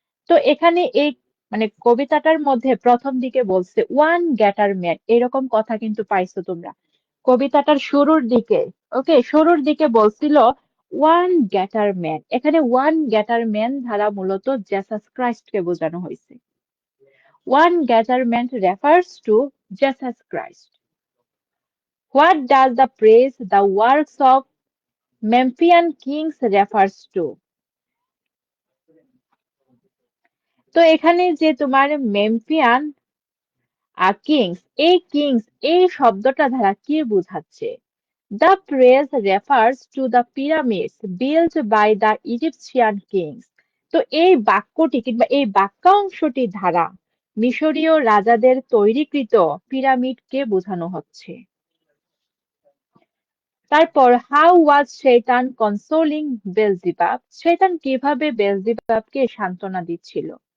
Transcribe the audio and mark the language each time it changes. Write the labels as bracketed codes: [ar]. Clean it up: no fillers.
[bn] তো এখানে এই মানে কবিতাটার মধ্যে প্রথম দিকে বলছে [en] one greater man, [bn] এরকম কথা কিন্তু পাইছো তোমরা কবিতাটার শুরুর দিকে। ওকে, শুরুর দিকে বলছিল [en] One greater man. [bn] এখানে [en] one greater man [bn] দ্বারা মূলত জেসাস ক্রাইস্টকে বোঝানো হয়েছে। [en] One greater man refers to Jesus Christ. What does the praise the works of Memphian kings refers to? [bn] তো এখানে যে তোমার মেম্ফিয়ান কিংস, এই কিংস এই শব্দটা দ্বারা কি বোঝাচ্ছে? [en] The praise refers to the pyramids built by the Egyptian kings. [bn] তো এই বাক্যটি কিংবা এই বাক্যাংশটি দ্বারা মিশরীয় রাজাদের তৈরিকৃত পিরামিডকে বোঝানো হচ্ছে। তারপর [en] how was শয়তান consoling Beelzebub, [bn] শয়তান কিভাবে বেলজিবাবকে সান্ত্বনা দিচ্ছিল?